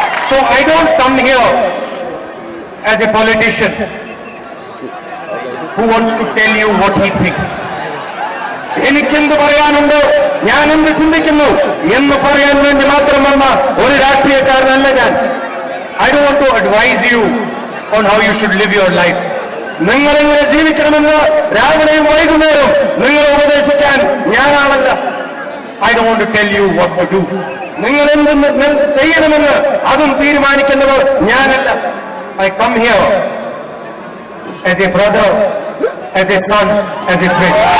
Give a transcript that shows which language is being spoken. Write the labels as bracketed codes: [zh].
[en] So I don't come here as a politician who wants to tell you what he thinks. [ml] എനിക്കെന്ത് പറയാനുണ്ട്, ഞാൻ എന്ത് ചിന്തിക്കുന്നു എന്ന് പറയാൻ വേണ്ടി മാത്രം വന്ന ഒരു രാഷ്ട്രീയക്കാരനല്ല ഞാൻ. [en] I don't want to advise you on how you should live your life. [ml] നിങ്ങൾ എങ്ങനെ ജീവിക്കണമെന്ന് രാവിലെയും വൈകുന്നേരവും നിങ്ങളെ ഉപദേശിക്കാൻ ഞാനാണല്ല. [en] I don't want to tell you what to do. [ml] നിങ്ങൾ എന്ത് ചെയ്യണമെന്ന് അതും തീരുമാനിക്കുന്നത് ഞാനല്ല. [en] I come here as a brother, as a son, as a friend.